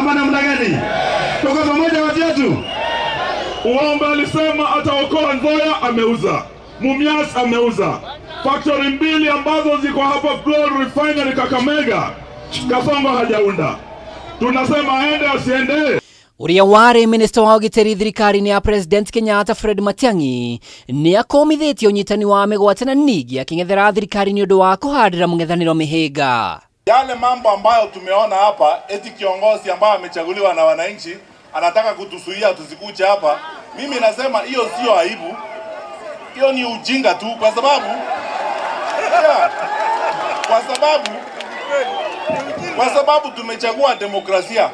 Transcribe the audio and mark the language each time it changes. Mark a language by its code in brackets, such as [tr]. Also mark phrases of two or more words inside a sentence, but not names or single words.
[sw] Ama namna gani? Tuko pamoja watu wetu. Uombe alisema ataokoa Nzoia, ameuza. Mumias ameuza. Factory mbili ambazo ziko hapa Gold Refinery Kakamega, Kasongo hajaunda. Tunasema aende asiende. [ki] Uria warĩ minister wa ũgitĩri thirikari-inĩ ya President Kenyatta Fred Matiang'i nĩ akomithĩtie ũnyitani wa mĩgwate na ningĩ akĩng'ethera thirikari nĩ ũndũ wa kũhandĩra mũng'ethanĩro mĩhĩnga. [sw] Yale mambo ambayo tumeona hapa eti kiongozi ambaye amechaguliwa na wananchi anataka kutusuia tusikuje hapa, mimi nasema hiyo sio aibu, hiyo ni ujinga tu, kwa sababu tumechagua demokrasia.